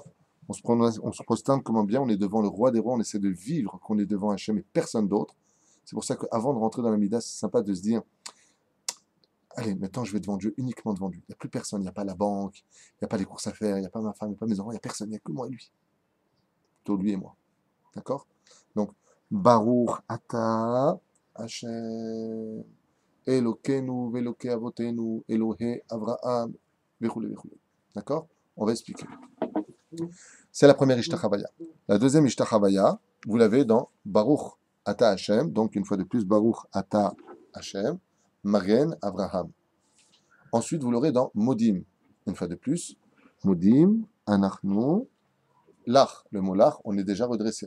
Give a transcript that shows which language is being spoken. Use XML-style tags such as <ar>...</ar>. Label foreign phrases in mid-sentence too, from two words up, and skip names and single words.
<fr>On se prosterne comme un bien, on est devant le roi des rois, on essaie de vivre qu'on est devant Hachem et personne d'autre. C'est pour ça qu'avant de rentrer dans la Mida, c'est sympa de se dire allez, maintenant je vais devant Dieu, uniquement devant Dieu. Il n'y a plus personne, il n'y a pas la banque, il n'y a pas les courses à faire, il n'y a pas ma femme, il n'y a pas mes enfants, il n'y a personne, il n'y a que moi et lui. Plutôt lui et moi. D'accord? Donc,</fr> <he>ברוך אתה השם. אלוקינו, ואלוקי אבותינו, אלוהי אברהם, וכולי.</he> <fr>D'accord? On va expliquer. C'est la première Ishtachavaya. La deuxième Ishtachavaya, vous l'avez dans</fr> <he>ברוך אתה השם,</he> <fr>donc une fois de plus,</fr> <he>ברוך אתה השם, מגן אברהם.</he> <fr>Ensuite, vous l'aurez dans Modim, une fois de plus,</fr> <he>מודים, אנחנו, לך,</he> <fr>le mot Lach, on est déjà redressé.</fr>